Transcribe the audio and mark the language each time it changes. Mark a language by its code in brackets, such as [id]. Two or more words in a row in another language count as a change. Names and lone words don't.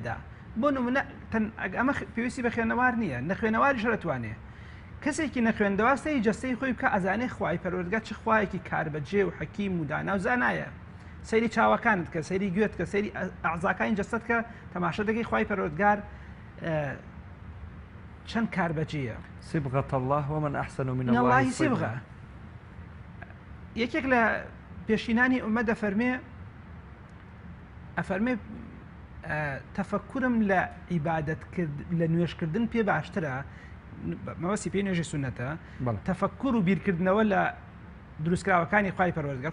[ckb] بۆ نمونە ئەمە پێویستی بە خوێنەوار نییە نەخوێنەواری شەرەتوانێ کەسێکی نەخوێندەوە سەری جەستەی خۆی بکە ئەزانێ خوای پەروەردگار چ خوایەکی کاربەجێ و حەکیم و دانا و زانایە. سەیری چاوەکانت کە سەیری گوێت کە سەیری ئەعزاکانی جەستەت کە تەماشا دەکەی خوای پەروەردگار چەند کاربەجێیە. [ar] صبغة الله ومن أحسن من الله صبغة. [ckb] یەکێک لە پێشینانی ئومە ئەفەرمێ تەفەکورم لە عیبادەت لە نوێشکردن پێ باشترە مەوەسی پێی نوێژی سونەتە تەفەکور و بیرکردنەوە لە دروستکراوەکانی خوای پەروەردگار.